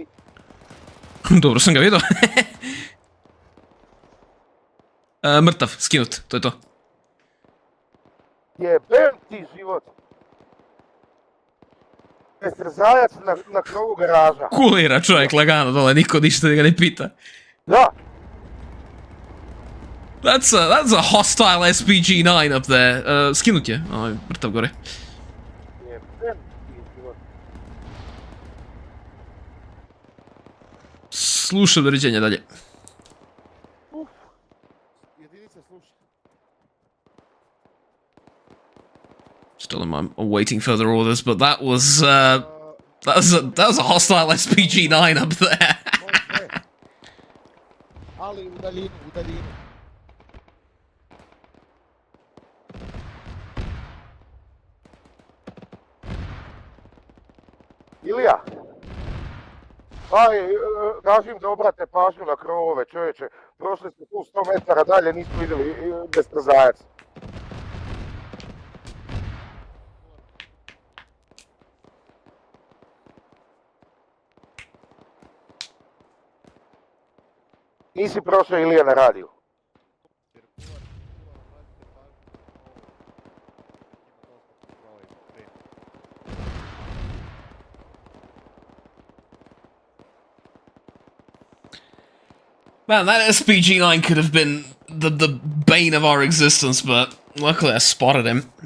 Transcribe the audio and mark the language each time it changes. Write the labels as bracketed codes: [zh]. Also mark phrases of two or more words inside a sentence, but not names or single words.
[hr] Dobro sam ga vidio. Mrtav, skinut, to je to. Jebem ti život! Bestrzajac na krovu garaža. Kulira čovjek lagano dole, niko ništa ga ne pita. Da! [en] That's a hostile SPG-9 up there. [hr] Skinut je, mrtav gore. Jebem ti život. Slušam, doviđenja dalje. Jedinica sluša. [en] Still I'm awaiting further orders, but that was a hostile SPG-9 up there. [hr] Ali u daljinu. Ilija! Kažem da obrate pažnju na krovove, čovječe. Prošli smo tu 100 metara dalje, nismo vidjeli bestrzajac. Nisi prošao Ilija na radiju. [en] Man, that SPG-9 could have been the bane of our existence, but luckily I spotted him.